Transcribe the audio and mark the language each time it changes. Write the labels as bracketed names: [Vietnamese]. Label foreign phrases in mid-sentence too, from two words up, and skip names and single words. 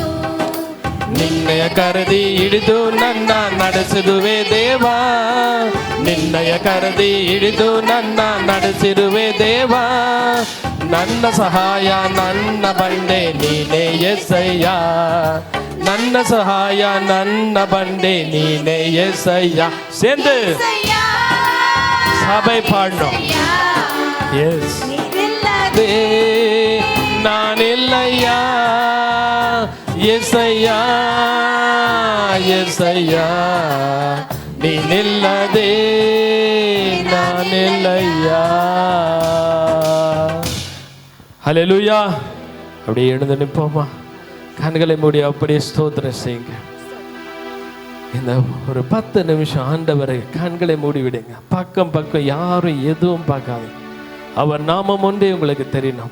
[Kannada] ನಿನ್ನಯ ಕರದಿ ಹಿಡಿದು ನನ್ನ ನಡೆಸಿರುವೆ ದೇವಾ, ನಿನ್ನಯ ಕರದಿ ಹಿಡಿದು ನನ್ನ ನಡೆಸಿರುವೆ ದೇವಾ. ನನ್ನ ಸಹಾಯ ನನ್ನ ಬಂಡೆ ನೀನೇ యేసయ్య, ನನ್ನ ಸಹಾಯ ನನ್ನ ಬಂಡೆ ನೀನೇ యేసయ్య. [Tamil] சேர்ந்து சபை பாடணும். எஸ் [Kannada] ನೀನಿಲ್ಲದೆ ನಾನಿಲ್ಲಯ್ಯ. యేసయ్య యేసయ్య ನೀನಿಲ್ಲದೆ ನಾನಿಲ್ಲಯ್ಯ. [Tamil] ஹல்லேலூயா. அப்படியே எழுந்து நிற்போமா, கண்களை மூடி அப்படியே ஸ்தோத்திரம் செய்யுங்க. இந்த ஒரு 10 நிமிஷம் ஆண்டவரை கண்களை மூடி விடுங்க. பக்கம் பக்கம் யாரும் எதுவும் பார்க்காது. அவர் நாமம் ஒன்றே உங்களுக்கு தெரியணும்.